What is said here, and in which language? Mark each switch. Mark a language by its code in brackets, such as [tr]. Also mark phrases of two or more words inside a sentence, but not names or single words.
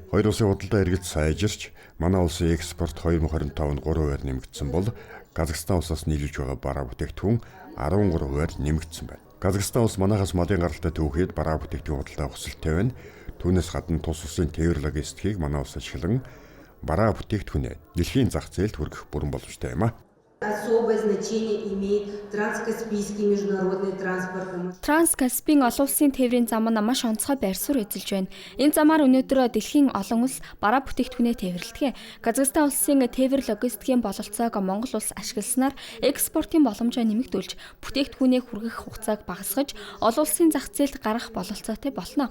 [mn] Хоёр улсын худалдаа эргэлт сайжирч, манай улсын экспорт 2025-нд 3%-аар нэмэгдсэн бол Казахстан улсаас нийлүүлж байгаа бараа бүтээгдэхүүн 13%-аар нэмэгдсэн байна. Казахстан улс манайхаас малын гаралтай түүхэд бараа бүтээгдэхүүн худалдаа хүсэлттэй байна. Түүнээс гадна тус улсын тээвэр логистикийг манай улс ашиглан бараа бүтээгдэхүүнээ дэлхийн зах зээлд хүргэх бүрэн боломжтой юм а. [ru] Особое значение имеет транскаспийский международный транспорт. [mn] Транскаспийн олон улсын тээврийн зам нь маш онцгой байр суурь эзэлж байна. Энэ замаар өнөөдөр дэлхийн олон улс бараа бүтээгдэхүүнээ тээвэрлэдэг. Казахстан улсын тээвэр логистикийн бололцоог Монгол улс ашигласнаар экспортын боломжоо нэмэгдүүлж, бүтээгдэхүүнээ хүргэх хугацааг багасгаж, олон улсын зах зээлд гарах бололцоотой болно.